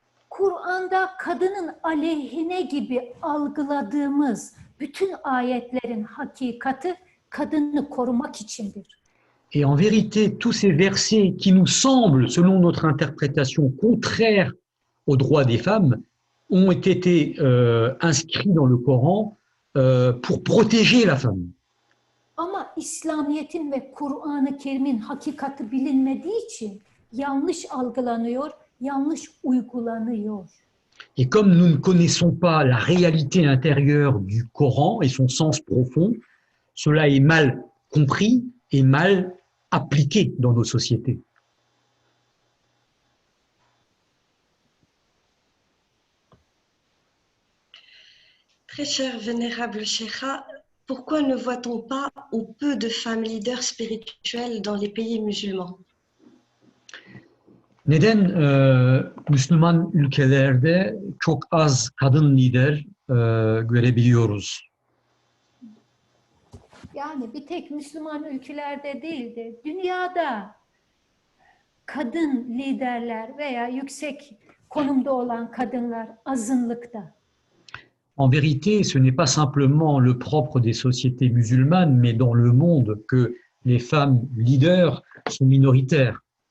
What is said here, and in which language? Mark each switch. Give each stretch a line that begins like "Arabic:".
Turkish: Kur'an'da kadının aleyhine gibi algıladığımız bütün ayetlerin hakikati kadını korumak içindir.
French: Et en vérité, tous ces versets qui nous semblent, selon notre interprétation, contraires aux droits des femmes, ont été inscrits dans le Coran pour protéger la femme.
Turkish: Ama İslamiyet'in ve Kur'an-ı Kerim'in hakikati bilinmediği için yanlış algılanıyor, yanlış uygulanıyor.
French: Et comme nous ne connaissons pas la réalité intérieure du Coran et son sens profond, cela est mal compris et mal appliqué dans nos sociétés. Très cher vénérable Sheikha, pourquoi ne voit-on pas ou peu de femmes leaders spirituelles dans les pays musulmans?
Turkish: Neden Müslüman ülkelerde çok az kadın lider görebiliyoruz? Yani bir tek Müslüman ülkelerde değil de dünyada kadın liderler veya yüksek konumda olan kadınlar azınlıkta.
French: En vérité, ce n'est pas simplement le propre des sociétés musulmanes, mais dans le monde que les femmes leaders sont minoritaires.